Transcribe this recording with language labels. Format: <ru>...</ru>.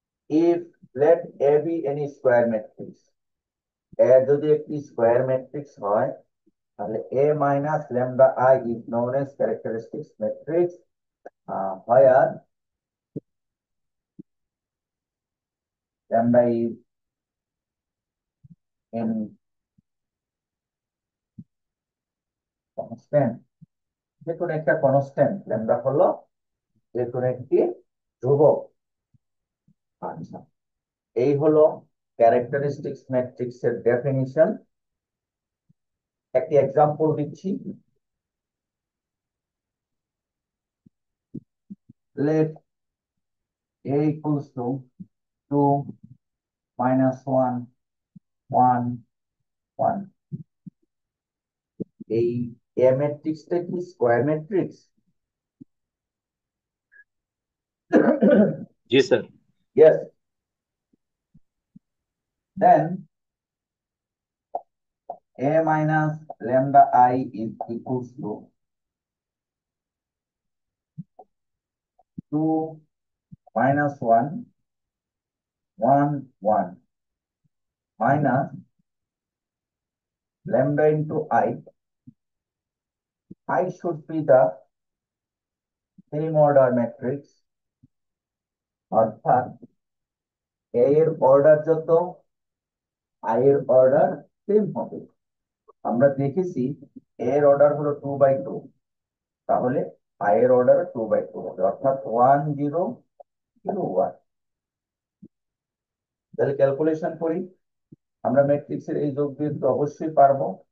<en>If let A be any square matrix,</en> <bn>A যদি একটি square matrix হয়, তাহলে</bn> <en>A minus lambda I is known as characteristic matrix, where lambda is any constant,</en> <bn>যে কোনো একটা constant, lambda হলো যে কোনো একটি ধ্রুবক। আচ্ছা, এই হলো ক্যারেক্টারিস্টিক্স ম্যাট্রিক্স এর ডেফিনিশন। একটি এক্সাম্পল দিচ্ছি।</bn> <en>let A equals to 2 minus 1 1 1।</en> <bn>এই A ম্যাট্রিক্সটা কি square matrix? G sir.</bn> <en>Yes, then A minus lambda I is equals to 2 minus 1 1 1 minus lambda into I should be the same order matrix,</en> <bn>অর্থাৎ A এর order যত I এর order same হবে। আমরা দেখেছি A এর order হলো 2/2, তাহলে I এর অর্ডার 2/2 হবে, অর্থাৎ 1 0 0 1। তাহলে ক্যালকুলেশন করি, আমরা ম্যাট্রিক্সের এই যোগ বিয়োগ তো অবশ্যই পারবো।</bn>